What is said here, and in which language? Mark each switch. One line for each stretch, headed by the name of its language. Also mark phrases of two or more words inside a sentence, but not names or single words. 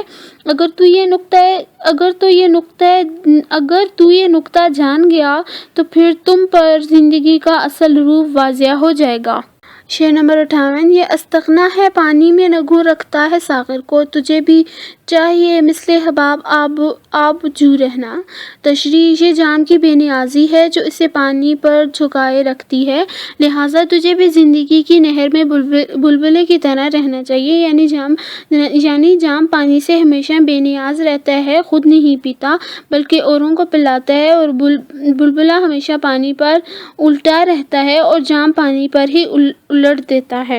Urdu: اگر تو یہ نقطہ جان گیا تو پھر تم پر زندگی کا اصل روپ واضح ہو جائے گا۔ شعر نمبر 58: یہ استغنا ہے پانی میں نگوں رکھتا ہے ساغر کو، تجھے بھی چاہیے مثل حباب آب جو رہنا۔ تشریح: یہ جام کی بے نیازی ہے جو اسے پانی پر جھکائے رکھتی ہے، لہٰذا تجھے بھی زندگی کی نہر میں بلبلے کی طرح رہنا چاہیے۔ یعنی جام پانی سے ہمیشہ بے نیاز رہتا ہے، خود نہیں پیتا بلکہ اوروں کو پلاتا ہے، اور بلبلا ہمیشہ پانی پر الٹا رہتا ہے اور جام پانی پر ہی الٹ دیتا ہے۔